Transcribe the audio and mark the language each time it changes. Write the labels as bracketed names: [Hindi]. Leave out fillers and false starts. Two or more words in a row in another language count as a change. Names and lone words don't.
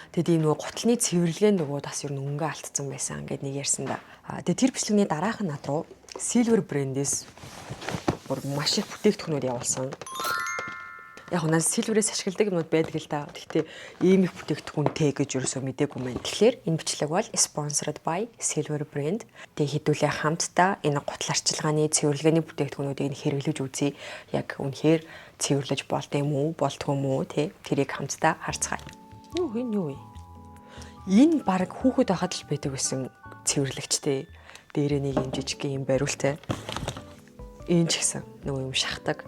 [Mongolian] Тэгээд ийм нөгөө гутлын цэвэрлэгээ нөгөө бас ер нь өнгө алдсан байсан ингээд нэг ярьсан да. Тэгээд тэр бичлэгний дараах нь над руу Silver брэндээс маш их бүтээгдэхүүнүүд явуулсан. Яг нь Silver-ээс ашигладаг юмуд байдаг л да. Гэхдээ ийм их бүтээгдэхүүнтэй гэж ерөөсөө мэдээгүй мэн. Тэгэхээр энэ бичлэг бол [English] sponsored by Silver brand. [Mongolian] Тэгээ хэдүүлээ хамтдаа энэ гутал арчилгааны цэвэрлэгээний бүтээгдэхүүнүүдийг хэрэглэж үзье. Яг үнэхээр цэвэрлэж болдгоо юм уу, болдгоо юм уу те. Тэрийг хамтдаа харцгаая. Юу вэ? Энэ баг хүүхэд байхад л байдаг байсан цэвэрлэгчтэй. Дээрээ нэг юм жижиг юм бариултай. Энэ ч гэсэн нөгөө юм шахдаг.